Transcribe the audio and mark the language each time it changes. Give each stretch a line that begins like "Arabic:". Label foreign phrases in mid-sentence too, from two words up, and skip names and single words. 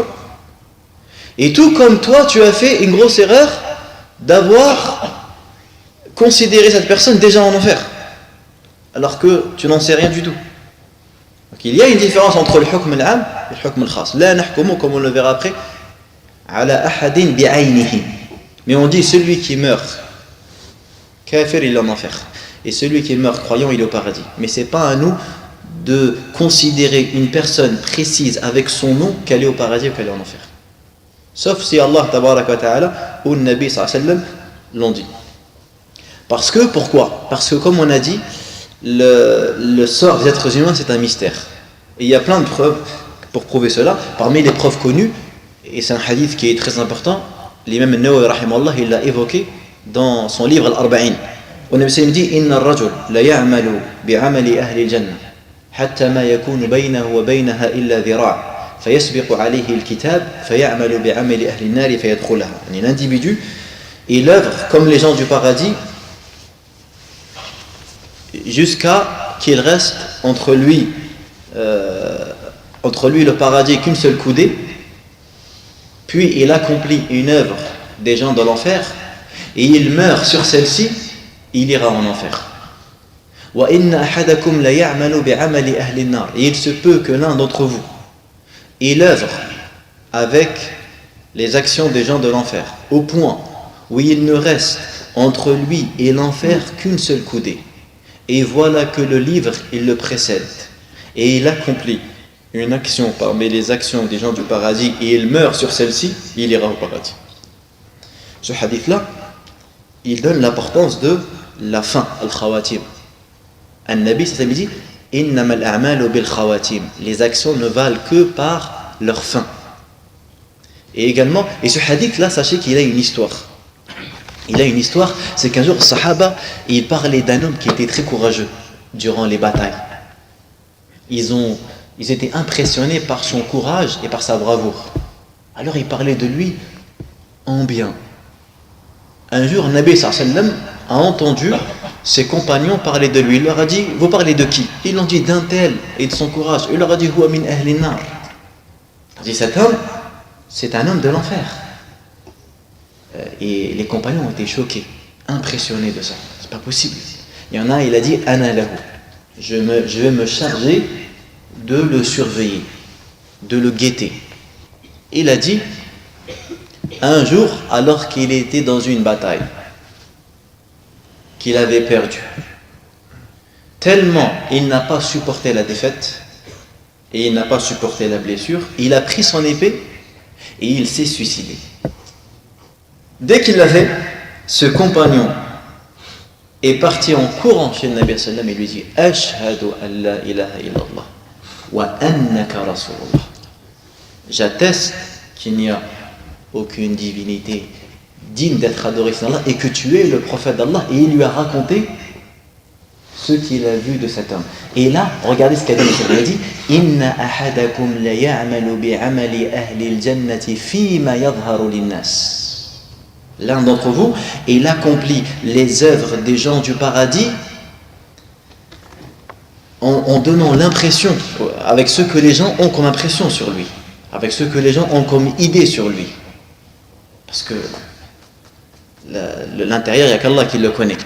French: Et tout comme toi tu as fait une grosse erreur d'avoir considéré cette personne déjà en enfer alors que tu n'en sais rien du tout. Donc il y a une différence entre le
Arabic: حكم العام
French: et le
Arabic: حكم الخاص. لا نحكم,
French: comme on le verra après,
Arabic: على أحد بعينه.
French: Mais on dit celui qui meurt kafir, il est en enfer. Et celui qui meurt croyant, il est au paradis. Mais c'est pas à nous de considérer une personne précise avec son nom qu'elle est au paradis ou qu'elle est en enfer. Sauf si
Arabic: الله تبارك وتعالى
French: ou le
Arabic: النبي صلى الله عليه وسلم
French: l'ont dit. Pourquoi? Parce que comme on a dit, le sort des êtres humains c'est un mystère. Et il y a plein de preuves pour prouver cela. Parmi les preuves connues, et c'est un hadith qui est très important, l'imam al-Nawawi rahimahullah il l'a évoqué dans son livre Al-Arba'in. On a dit
Arabic: إن الرجل لا يعمل بعمل أهل الجنة حتى ما يكون بينه وبينها إلا ذراع' فيسبق عليه الكتاب فيعمل بعمل أهل النار فيدخلها.
French: L'individu il œuvre comme les gens du paradis jusqu'à qu'il reste entre lui le paradis qu'une seule coudée, puis il accomplit une œuvre des gens de l'enfer et il meurt sur celle-ci, il ira en enfer.
Arabic: وَإِنَّ أَحَدَكُمْ لَيَعْمَلُ بِعَمَلِ أَهْلِ النَّارِ.
French: Et il se peut que l'un d'entre vous il œuvre avec les actions des gens de l'enfer, au point où il ne reste entre lui et l'enfer qu'une seule coudée. Et voilà que le livre, il le précède. Et il accomplit une action parmi les actions des gens du paradis, et il meurt sur celle-ci, il ira au paradis. Ce hadith-là, il donne l'importance de la fin, al-khawatim. An-Nabi, ça veut dire
Arabic: إنما الأعمال بالخواتيم.
French: Les actions ne valent que par leur fin. Et également, et ce hadith-là, sachez qu'il a une histoire. Il a une histoire, c'est qu'un jour, Sahaba, il parlait d'un homme qui était très courageux durant les batailles. Ils étaient impressionnés par son courage et par sa bravoure. Alors ils parlaient de lui en bien. Un jour,
Arabic: النبي صلى الله عليه وسلم
French: a entendu ses compagnons parler de lui. Il leur a dit, vous parlez de qui? Ils l'ont dit d'un tel et de son courage. Il leur a dit,
Arabic: هو من أهل النار.
French: Il dit, cet homme, c'est un homme de l'enfer. Et les compagnons ont été choqués, impressionnés de ça. C'est pas possible. Il y en a, il a dit,
Arabic: أنا له.
French: Je vais me charger de le surveiller, de le guetter. Il a dit, un jour, alors qu'il était dans une bataille, qu'il avait perdu, tellement il n'a pas supporté la défaite et il n'a pas supporté la blessure, il a pris son épée et il s'est suicidé. Dès qu'il l'a fait, ce compagnon est parti en courant chez le
Arabic: النبي صلى الله عليه وسلم
French: et lui dit
Arabic: أشهد أن لا إله إلا الله وأنك رسول الله.
French: J'atteste qu'il n'y a aucune divinité digne d'être adorée sans Allah et que tu es le prophète d'Allah. Et il lui a raconté ce qu'il a vu de cet homme. Et là, regardez ce qu'a dit. Il a dit
Arabic: إن أحدكم لا يعمل بعمل أهل الجنة فيما يظهر للناس.
French: L'un d'entre vous, il accomplit les œuvres des gens du paradis en donnant l'impression, avec ce que les gens ont comme impression sur lui, avec ce que les gens ont comme idée sur lui. Parce que l'intérieur, il n'y a qu'Allah qui le connaît.